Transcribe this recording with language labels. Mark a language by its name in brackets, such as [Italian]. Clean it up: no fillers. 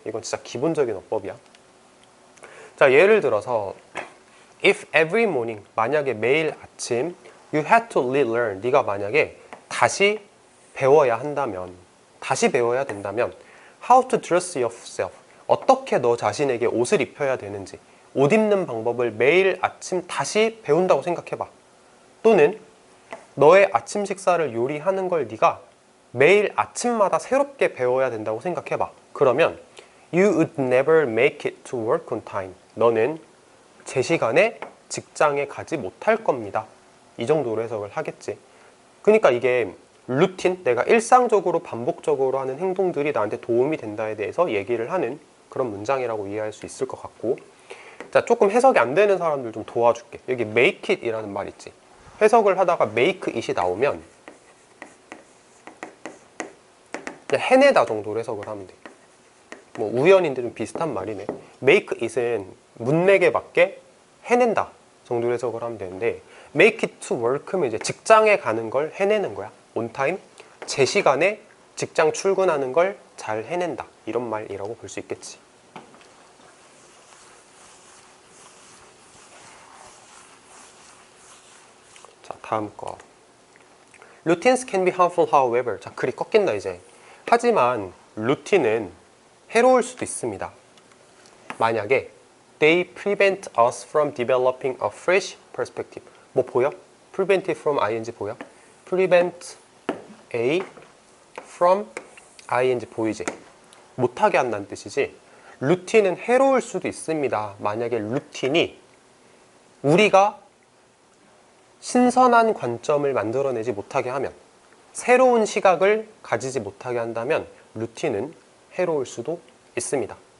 [Korean] 이건 진짜 기본적인 어법이야. 자, 예를 들어서 [English] if every morning, [Korean] 만약에 매일 아침 [English] you had to relearn, [Korean] 네가 만약에 다시 배워야 한다면, 다시 배워야 된다면 [English] how to dress yourself, [Korean] 어떻게 너 자신에게 옷을 입혀야 되는지, 옷 입는 방법을 매일 아침 다시 배운다고 생각해봐. 또는 너의 아침 식사를 요리하는 걸 네가 매일 아침마다 새롭게 배워야 된다고 생각해봐. 그러면 [English] You would never make it to work on time. [Korean] 너는 제 시간에 직장에 가지 못할 겁니다. 이 정도로 해석을 하겠지. 그러니까 이게 루틴, 내가 일상적으로 반복적으로 하는 행동들이 나한테 도움이 된다에 대해서 얘기를 하는 그런 문장이라고 이해할 수 있을 것 같고, 자, 조금 해석이 안 되는 사람들 좀 도와줄게. 여기 make it 이라는 말 있지. 해석을 하다가 make it이 나오면 그냥 해내다 정도로 해석을 하면 돼. 뭐 우연인데 좀 비슷한 말이네. make it은 문맥에 맞게 해낸다 정도로 해석을 하면 되는데, make it to work면 이제 직장에 가는 걸 해내는 거야. on time, 제 시간에 직장 출근하는 걸 잘 해낸다, 이런 말이라고 볼 수 있겠지. 자, 다음 거. [English] Routines can be harmful, however. [Korean] 자, 글이 꺾인다 이제. 하지만 루틴은 해로울 수도 있습니다. 만약에 [English] they prevent us from developing a fresh perspective. [Korean] 뭐 보여? prevent from ing 보여? [English] prevent a from ing [Korean] 보이지? 못하게 한다는 뜻이지. 루틴은 해로울 수도 있습니다. 만약에 루틴이 우리가 신선한 관점을 만들어내지 못하게 하면, 새로운 시각을 가지지 못하게 한다면 루틴은 해로울 수도 있습니다.